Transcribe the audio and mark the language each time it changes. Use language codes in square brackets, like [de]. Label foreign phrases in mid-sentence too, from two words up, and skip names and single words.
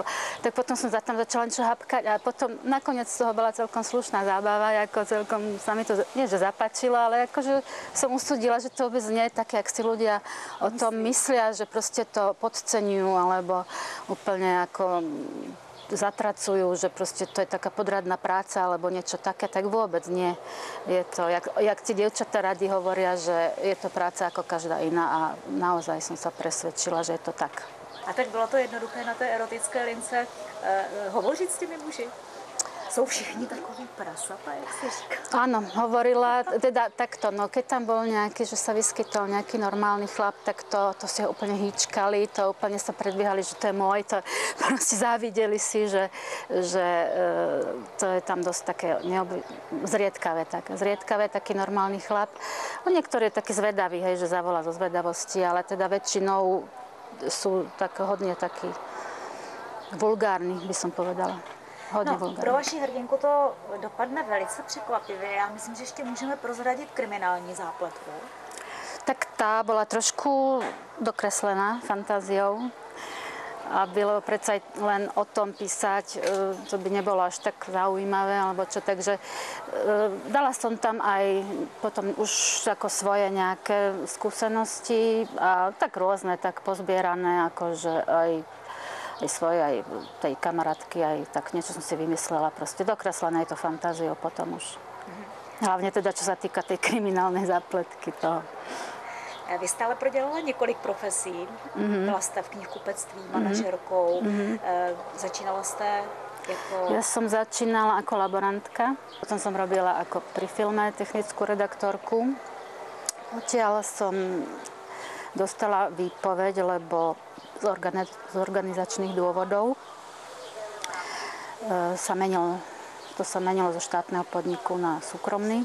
[sk] Tak potom som tam začala niečo hapkať a potom nakoniec z toho bola celkom slušná zábava, ako celkom sa mi to, nie že zapáčilo, ale akože som usúdila, že to vôbec nie je také, ak si ľudia o tom myslia, že proste to podceňujú, alebo úplne ako zatracujú, že proste to je taká podradná práca alebo niečo také, tak vôbec nie. Je to, jak ti dievčatá radi hovoria, že je to práca ako každá iná a naozaj som sa presvedčila, že je to tak. [cs] A tak bylo to jednoduché na té erotické lince hovořit s těmi muži? Jsou všichni takový prasata, jak se říká? [sk] Áno, hovorila, teda takto, no keď tam bol nejaký, že sa vyskytol nejaký normálny chlap, tak to si ho úplne hýčkali, to úplne sa predbiehali, že to je môj, to proste závideli si, že to je tam dosť také zriedkavé, taký normálny chlap. No niektorý je taký zvedavý, hej, že zavolá zo zvedavosti, ale teda väčšinou sú tak hodne takí vulgárni, by som povedala. [cs] Pro vaši hrdinku to dopadne velice překvapivě. Já myslím, že ještě můžeme prozradit kriminální zápletku. [sk] Tak tá bola trošku dokreslená fantáziou. A bylo predsa len o tom písať, to by nebolo až tak zaujímavé, alebo čo. Takže dala som tam aj potom už ako svoje nejaké skúsenosti a tak rôzne, tak pozbierané, akože aj svoje, aj tej kamarátky, aj tak niečo som si vymyslela. Proste dokreslené je to fantáziou potom už. Hlavne teda, čo sa týka tej kriminálnej zápletky toho. [cs] Vy jste ale prodělala několik profesí. Byla jste v knihkupectví, manažerkou. Začínala jste jako... [sk] Ja som začínala ako laborantka. Potom som robila ako pri filme technickú redaktorku. Odtiaľ som dostala výpoveď, lebo z organizačných dôvodov sa menilo zo štátneho podniku na súkromný.